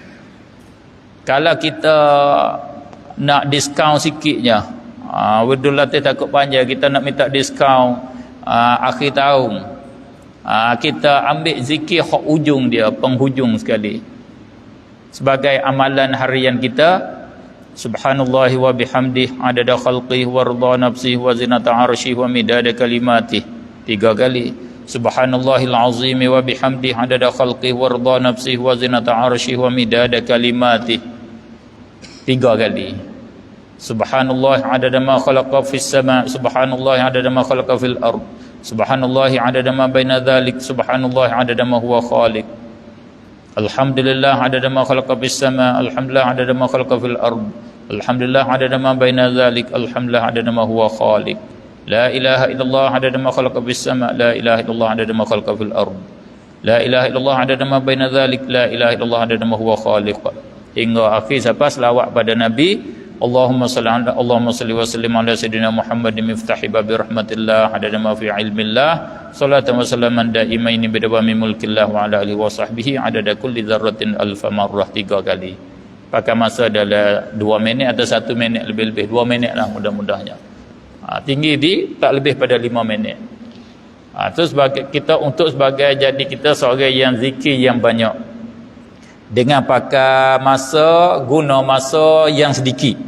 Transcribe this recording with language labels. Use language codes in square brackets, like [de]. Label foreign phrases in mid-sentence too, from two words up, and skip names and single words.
[ms] Kalau kita nak diskaun sikitnya, [ar] الورد اللطيف [ms] takut panjang, kita nak minta diskaun akhir tahun, kita ambil zikir hak ujung dia, penghujung sekali, sebagai amalan harian kita. [ar] سبحان الله وبحمده عدد خلقه ورضا نفسه وزنة عرشه ومداد كلماته, 3 kali. سبحان الله العظيم وبحمده عدد خلقه ورضا نفسه وزنة عرشه ومداد كلماته, 3 kali. سبحان الله عدد ما خلق في السماء، سبحان الله عدد ما خلق في الأرض، سبحان الله عدد ما بين ذلك، سبحان الله عدد ما هو خالق. الحمد لله عدد ما خلق في السماء، الحمد لله عدد ما خلق في الأرض، الحمد لله عدد ما بين ذلك، الحمد لله عدد ما هو خالق. لا إله إلا الله عدد ما خلق في السماء، لا إله إلا الله عدد ما خلق في الأرض، لا إله إلا الله عدد ما بين ذلك، لا إله إلا الله عدد ما هو خالق. [ms] Hingga akhir sampai selawat pada Nabi. [ar] اللهم صل وسلم على سيدنا محمد مفتاح باب رحمة الله عدد ما في علم الله صلاة وسلاما دائمين بدوام ملك الله وعلى آله وصحبه عدد كل ذرة ألف مرة, 3 kali. [ms] Pakai masa dalam 2 minit atau 1 minit lebih-lebih, 2 minit lah mudah-mudahnya. Tinggi di tak lebih pada 5 minit. Itu sebagai kita, untuk sebagai jadi kita seorang yang zikir yang banyak, dengan pakai masa, guna masa yang sedikit.